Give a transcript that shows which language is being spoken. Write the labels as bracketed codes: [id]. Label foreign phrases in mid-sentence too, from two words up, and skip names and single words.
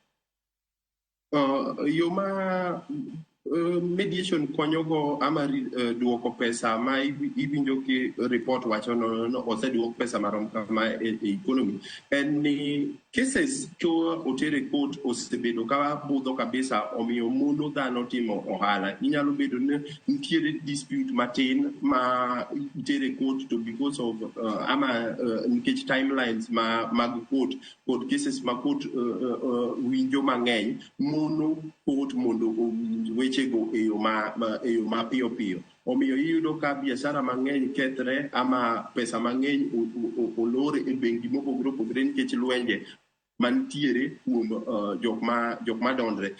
[luo] Yoma mediation konyogo ama duoko pesa ma ibinjo ki report wacho no oseduok pesa marom kama e economy en ni cases ko otere court osebedo ka budho kabisa omiyo mundo dhano timo ohala. Inyalo bedo ni nitiere dispute matin ma itere court to [en] because of [luo] nikech timelines mag court kod cases ma court winjo mang'eny mono court mondo weche go e yo ma piyo. Omiyo iyudo ka biashara mang'eny kethre ama pesa mang'eny olore e bengi mopogore nikech lwenje mantiere kuom jok madondre.